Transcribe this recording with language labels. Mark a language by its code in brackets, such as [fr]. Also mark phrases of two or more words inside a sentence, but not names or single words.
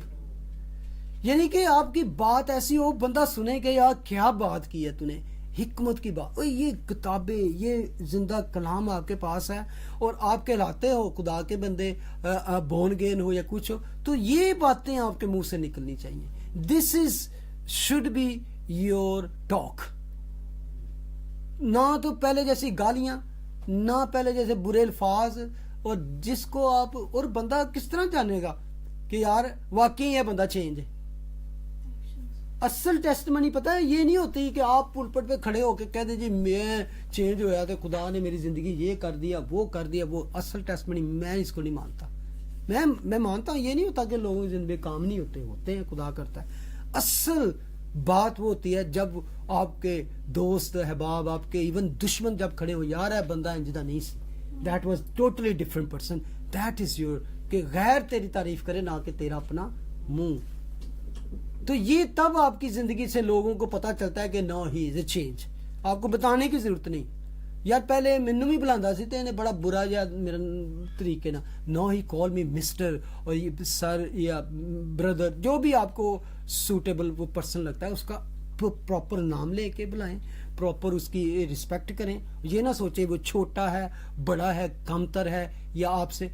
[ur] یعنی کہ آپ کی بات ایسی ہو بندہ سنے کہ یار کیا بات کی ہے تو نے، حکمت کی بات. یہ کتابیں، یہ زندہ کلام آپ کے پاس ہے اور آپ کہلاتے ہو خدا کے بندے، [en] born again [ur] ہو یا کچھ ہو، تو یہ باتیں آپ کے منہ سے نکلنی چاہیے. [en] this is should be your talk. [ur] نہ تو پہلے جیسی گالیاں، نہ پہلے جیسے برے الفاظ. اور جس کو آپ، اور بندہ کس طرح جانے گا کہ یار واقعی یہ بندہ چینج ہے؟ اصل ٹیسٹمنی پتہ ہے یہ نہیں ہوتی کہ آپ پلپٹ پہ کھڑے ہو کے کہہ دیں جی میں چینج ہوا تو خدا نے میری زندگی یہ کر دیا وہ کر دیا. وہ اصل ٹیسٹمنی میں اس کو نہیں مانتا. میں مانتا ہوں یہ نہیں ہوتا کہ لوگوں کی زندگی کام نہیں ہوتے ہیں, خدا کرتا ہے. اصل بات وہ ہوتی ہے جب آپ کے دوست احباب, آپ کے ایون دشمن جب کھڑے ہو, [pa] یار ہے بندہ انجدہ نہیں سی, [en] that was totally different person, that is your, [ur] کہ غیر تیری تعریف کرے نہ کہ تیرا اپنا منہ. تو یہ تب آپ کی زندگی سے لوگوں کو پتا چلتا ہے کہ [en] now he is a change. [ur] آپ کو بتانے کی ضرورت نہیں. [pa] یار پہلے مینو بھی بلاندا سی تے بڑا برا یا میرا طریقے نا, [en] now he call me Mister [ur] اور سر یا بردر, جو بھی آپ کو سوٹیبل وہ پرسن لگتا ہے اس کا پراپر نام لے کے بلائیں, پراپر اس کی رسپیکٹ کریں. یہ نہ سوچیں وہ چھوٹا ہے, بڑا ہے, کمتر ہے یا آپ سے.